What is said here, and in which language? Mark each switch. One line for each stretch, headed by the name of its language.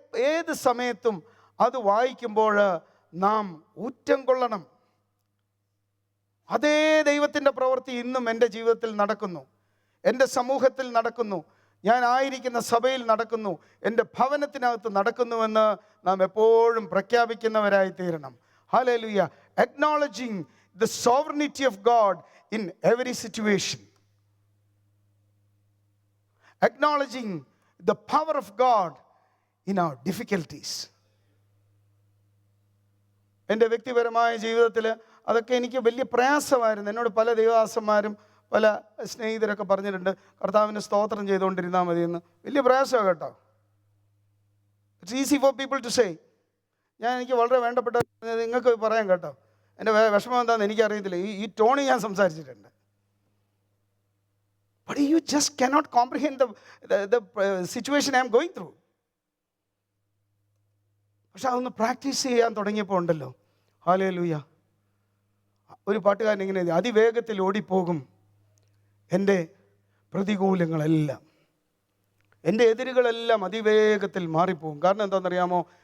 Malayalam: ഏത് സമയത്തും അത് വായിക്കുമ്പോൾ നാം ഊറ്റം കൊള്ളണം. അതേ ദൈവത്തിൻ്റെ പ്രവൃത്തി ഇന്നും എൻ്റെ ജീവിതത്തിൽ നടക്കുന്നു, എൻ്റെ സമൂഹത്തിൽ നടക്കുന്നു, ഞാൻ ആയിരിക്കുന്ന സഭയിൽ നടക്കുന്നു, എൻ്റെ ഭവനത്തിനകത്ത് നടക്കുന്നുവെന്ന് നാം എപ്പോഴും പ്രഖ്യാപിക്കുന്നവരായി തീരണം. Hallelujah.
English: Acknowledging the sovereignty of God in every situation. Acknowledging the power of God in our difficulties.
Malayalam: എൻ്റെ വ്യക്തിപരമായ ജീവിതത്തിൽ അതൊക്കെ എനിക്ക് വലിയ പ്രയാസമായിരുന്നു. എന്നോട് പല ദൈവദാസന്മാരും പല സ്നേഹിതരൊക്കെ പറഞ്ഞിട്ടുണ്ട്, കർത്താവിന് സ്തോത്രം ചെയ്തുകൊണ്ടിരുന്നാൽ മതിയെന്ന്. വലിയ പ്രയാസമാണ് കേട്ടോ.
English: It's easy for people to say.
Malayalam: എനിക്ക് വളരെ വേണ്ടപ്പെട്ട നിങ്ങൾക്ക് പറയാം കേട്ടോ, എൻ്റെ വിഷമം എന്താണെന്ന് എനിക്കറിയത്തില്ല. ഈ ടോണി ഞാൻ സംസാരിച്ചിട്ടുണ്ട്.
English: But you just cannot comprehend the situation I am going through.
Malayalam: പക്ഷെ അതൊന്ന് പ്രാക്ടീസ് ചെയ്യാൻ തുടങ്ങിയപ്പോൾ ഉണ്ടല്ലോ, ഹല്ലേലൂയ. ഒരു പാട്ടുകാരൻ ഇങ്ങനെ, അതിവേഗത്തിൽ ഓടിപ്പോകും എൻ്റെ പ്രതികൂലങ്ങളെല്ലാം, എൻ്റെ എതിരുകളെല്ലാം അതിവേഗത്തിൽ മാറിപ്പോകും. കാരണം എന്താണെന്നറിയാമോ?